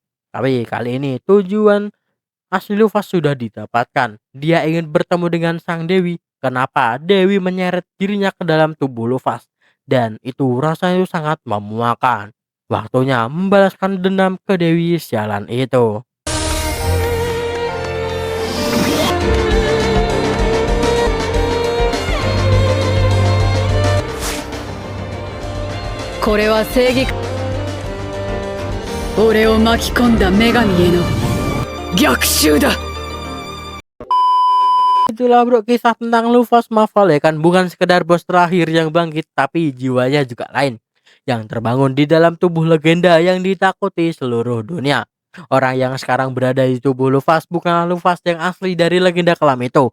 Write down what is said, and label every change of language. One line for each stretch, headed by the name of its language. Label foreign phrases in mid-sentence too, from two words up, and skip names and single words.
Indonesian: Tapi kali ini tujuan asli Luffy sudah didapatkan. Dia ingin bertemu dengan Sang Dewi. Kenapa Dewi menyeret dirinya ke dalam tubuh Luffy? Dan itu rasanya sangat memuakan. Waktunya membalaskan dendam ke Dewi sialan itu.
Japanese: これは正義俺を巻き込んだ女神への逆襲だ。
Indonesian: Itulah bro kisah tentang Luffy Mafal ya kan, bukan sekedar bos terakhir yang bangkit, tapi jiwanya juga lain yang terbangun di dalam tubuh legenda yang ditakuti seluruh dunia. Orang yang sekarang berada di tubuh Luffy bukanlah Luffy yang asli dari legenda kelam itu.